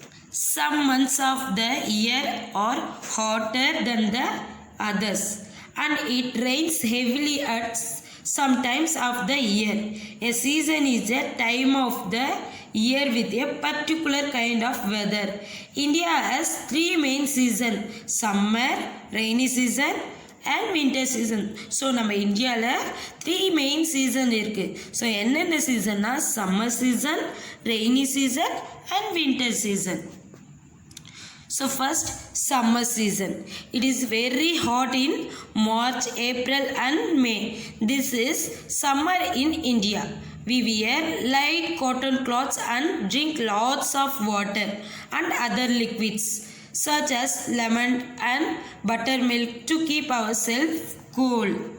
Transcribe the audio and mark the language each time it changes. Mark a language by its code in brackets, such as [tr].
[en] Some months of the year are hotter than the others, and it rains heavily at some times of the year. A season is a time of the year with a particular kind of weather. India has 3 main seasons: summer, rainy season and winter season. [ta] So நம்ம இந்தியாவில் 3 main season இருக்குது. So என்னென்ன சீசன்னா summer season, rainy season and winter season. [en] So first, summer season. It is very hot in March, April and May. This is summer in India. We wear light cotton clothes and drink lots of water and other liquids such as lemon and buttermilk to keep ourselves cool.